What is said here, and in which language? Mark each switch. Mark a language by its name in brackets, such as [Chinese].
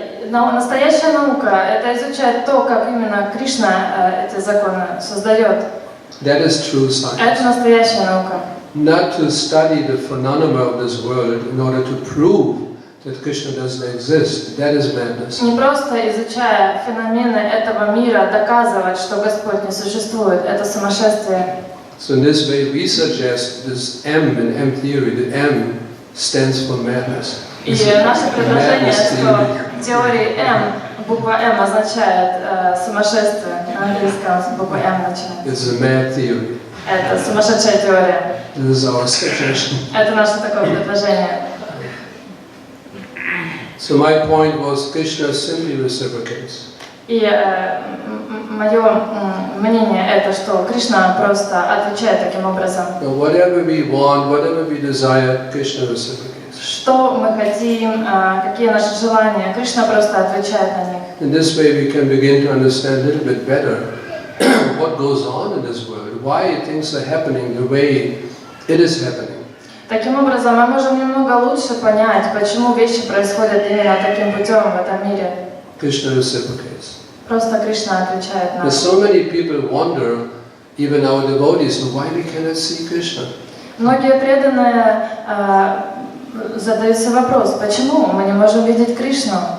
[Russian] Настоящая наука – это изучать то, как именно Кришна эти законы создает. [English] That is true science. [Russian] Это настоящая наука. [English] Not to study the phenomena of this world in order to prove that Krishna doesn't exist. That is madness. [Russian] Не просто изучая феномены этого мира, доказывать, что Господь не существует. Это сумасшествие. [English] So in this way we suggest this M in M theory, the M stands for madness. [Russian] И наше предложение, что в теории М, буква М означает сумасшествие. На английском буква М начинается. [English] It's a mad theory. [Russian] Это сумасшедшая теория. [English] This is our suggestion. [Russian] Это наше такое предложение. [English] So my point was Krishna simply reciprocates. [Russian] И мое мнение это, что Кришна просто отвечает таким образом. [English] Whatever we want, whatever we desire, Krishna reciprocates. [Russian] Что мы хотим, какие наши желания, Кришна просто отвечает на них. [English] In this way we can begin to understand a little bit better what goes on in this world, why things are happening the way it is happening. [Russian] Таким образом, мы можем немного лучше понять, почему вещи происходят именно таким путем в этом мире. [English] Krishna reciprocates. [Russian] Просто Кришна отвечает нам. [English] There's so many people wonder, even our devotees, why we cannot see Krishna. [Russian] Многие преданные задаются вопрос, почему мы не можем видеть Кришну?